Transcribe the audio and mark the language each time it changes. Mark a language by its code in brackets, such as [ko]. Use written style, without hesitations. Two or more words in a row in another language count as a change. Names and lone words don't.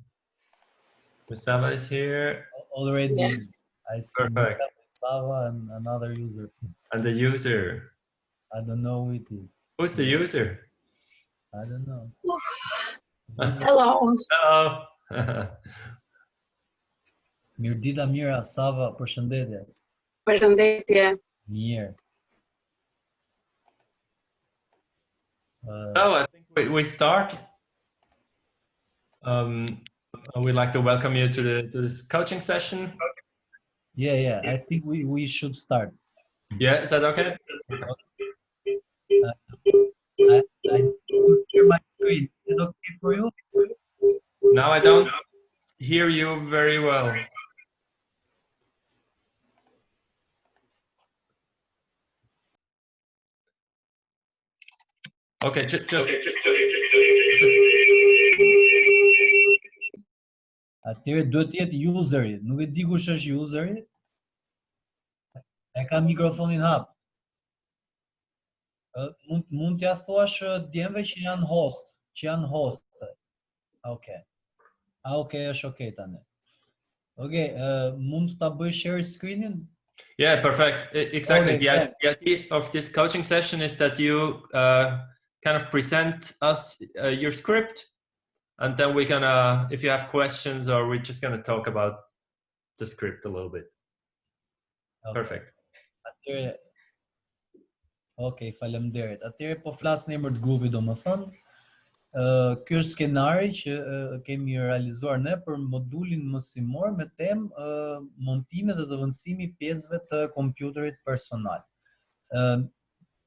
[en] Misava is here. Already, yes. I see Perfect. Misava and another user. And the user? I don't know who it is. Who's the user? I don't know. Hello. Hello. [sq] Mirdita Mira, Sava, përshëndetje. Përshëndetje. Mirë. [en] So I think we start. We'd like to welcome you to this coaching session. Yeah. I think we should start. Yeah, is that okay? I hear my screen. Is it okay for you? Now I don't hear you very well. Okay, just. [sq] Atëherë duhet të jetë useri. Nuk e di kush është useri. E ka mikrofonin hap. Mund t'ja thuash djemve që janë host, Okay. Okay, është okay tani. Okay, mund ta bëj [en] share screenin? Yeah, perfect. Exactly. Okay, the idea of this coaching session is that you kind of present us your script, and then we're gonna, if you have questions, or we're just gonna talk about the script a little bit. Okay. Perfect. [sq] Atëherë, okay, faleminderit. Atëherë po flas në emër të grupit, domethënë, ky është skenari që kemi realizuar ne për modulin mësimor me temë montimi dhe zëvendësimi i pjesëve të kompjuterit personal.